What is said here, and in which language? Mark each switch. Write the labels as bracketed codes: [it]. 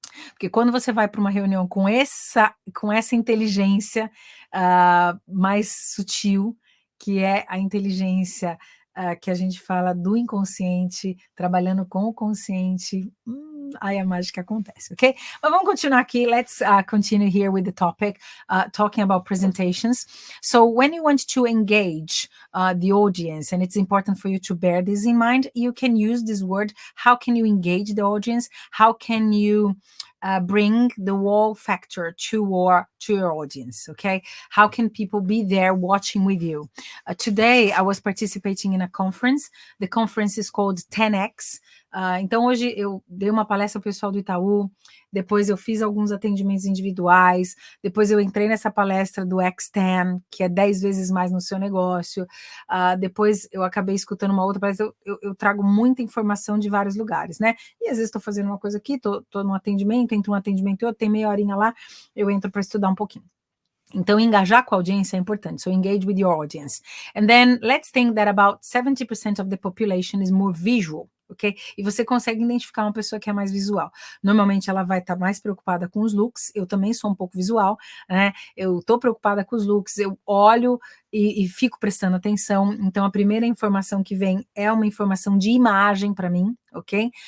[pt] Porque quando você vai para uma reunião com essa inteligência mais sutil, que é a inteligência que a gente fala do inconsciente, trabalhando com o consciente, aí a mágica acontece, ok? Mas vamos continuar aqui. [en] Let's continue here with the topic, talking about presentations. So when you want to engage the audience, and it's important for you to bear this in mind, you can use this word. How can you engage the audience? How can you bring the wow factor to your audience, okay? How can people be there watching with you? Today, I was participating in a conference. The conference is called 10X. [pt] Então, hoje eu dei uma palestra ao pessoal do Itaú, depois eu fiz alguns atendimentos individuais, depois eu entrei nessa palestra do X10, que é 10 vezes mais no seu negócio, depois eu acabei escutando uma outra palestra, eu trago muita informação de vários lugares, né? E às vezes estou fazendo uma coisa aqui, tô num atendimento, entre um atendimento e outro, tem meia horinha lá, eu entro para estudar um pouquinho. Então, engajar com a audiência é importante. [en] So, engage with your audience. And then, let's think that about 70% of the population is more visual, ok? [pt] E você consegue identificar uma pessoa que é mais visual. Normalmente, ela vai estar mais preocupada com os looks. Eu também sou um pouco visual, né? Eu estou preocupada com os looks, eu olho e fico prestando atenção. Então, a primeira informação que vem é uma informação de imagem para mim, ok?